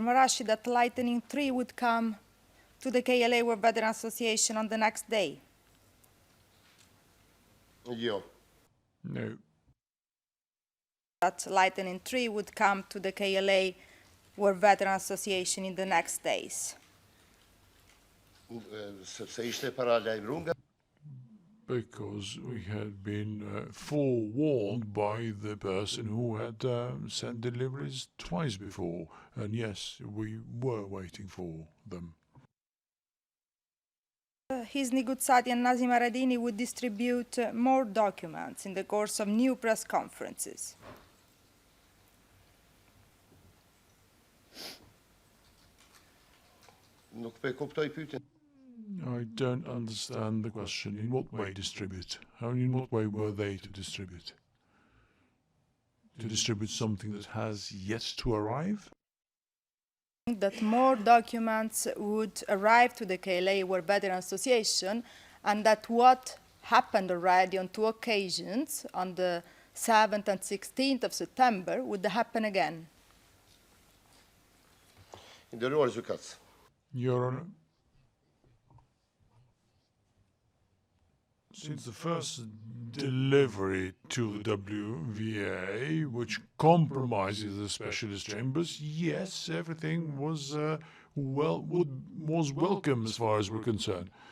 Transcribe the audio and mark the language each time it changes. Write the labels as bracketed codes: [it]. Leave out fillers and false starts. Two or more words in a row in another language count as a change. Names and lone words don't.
[en] Marashi, that Lightning 3 would come to the KLA War Veteran Association on the next day?" [sq] Jo. [en] No. That Lightning 3 would come to the KLA War Veteran Association in the next days. [sq] Sepse ishte paralajmëruar nga [en] Because we had been forewarned by the person who had sent deliveries twice before. And yes, we were waiting for them. His Gucati and Haradinaj would distribute more documents in the course of new press conferences. [sq] Nuk po e kuptoj pyetjen. [en] I don't understand the question. In what way distribute? How, in what way were they to distribute? To distribute something that has yet to arrive? That more documents would arrive to the KLA War Veteran Association, and that what happened already on two occasions, on the 7th and 16th of September, would happen again. [sq] Nderuar gjykatës. [en] Your Honor, since the first delivery to the WVA, which compromises the specialist chambers, yes, everything was was welcome as far as we're concerned.